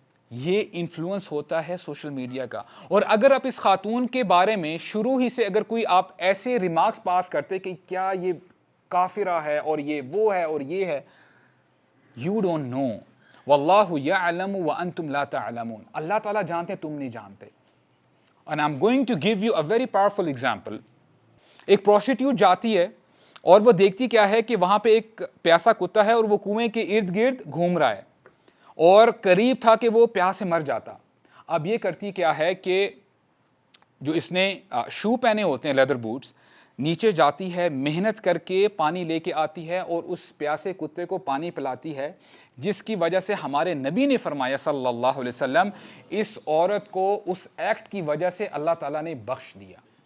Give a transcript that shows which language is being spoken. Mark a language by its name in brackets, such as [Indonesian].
[Urdu] یہ انفلوئنس ہوتا ہے سوشل میڈیا کا. اور اگر آپ اس خاتون کے بارے میں شروع ہی سے اگر کوئی آپ ایسے ریمارکس پاس کرتے کہ کیا یہ کافرہ ہے اور یہ وہ ہے اور یہ ہے, یو ڈونٹ نو, [Arabic] واللہ یعلم وانتم لا تعلمون. [Urdu] اللہ تعالیٰ جانتے ہیں, تم نہیں جانتے. [English] And I'm going to give you a very powerful example. [Urdu] ایک پروسٹیٹیوٹ جاتی ہے اور وہ دیکھتی کیا ہے کہ وہاں پہ ایک پیاسا کتا ہے اور وہ کنویں کے ارد گرد گھوم رہا ہے, اور قریب تھا کہ وہ پیاس سے مر جاتا. اب یہ کرتی کیا ہے کہ جو اس نے شو پہنے ہوتے ہیں, لیدر بوٹس, نیچے جاتی ہے, محنت کر کے پانی لے کے آتی ہے اور اس پیاسے کتے کو پانی پلاتی ہے, جس کی وجہ سے ہمارے نبی نے فرمایا صلی اللہ علیہ وسلم, اس عورت کو اس ایکٹ کی وجہ سے اللہ تعالیٰ نے بخش دیا.